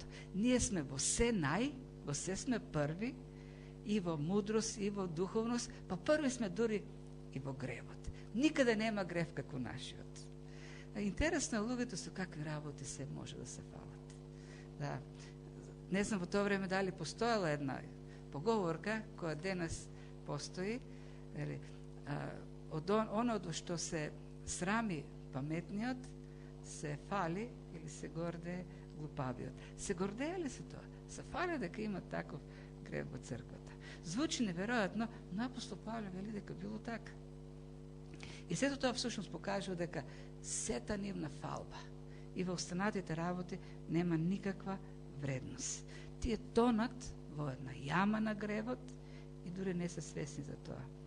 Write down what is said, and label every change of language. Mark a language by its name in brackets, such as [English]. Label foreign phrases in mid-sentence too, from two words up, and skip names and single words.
[Macedonian] Ние сме во се во се сме први, и во мудрост, и во духовност, па први сме дури и во гревот. Никаде нема грев како нашиот. Интересно е луѓето со какви работи се може да се фалат. Да. Не знам во тоа време дали постоела една поговорка која данас постои, оно што се срами паметнијот, се фали или се горде глупавијот. Се гордели се то? Се фали дека има таков грев во црквата. Звучи неверојатно, но апостол Павле вели дека било така. И сето тоа всушност покажува дека сета нивна фалба и во останатите работи нема никаква вредност. Тие тонат во една јама на гревот и дури не се свесни за тоа.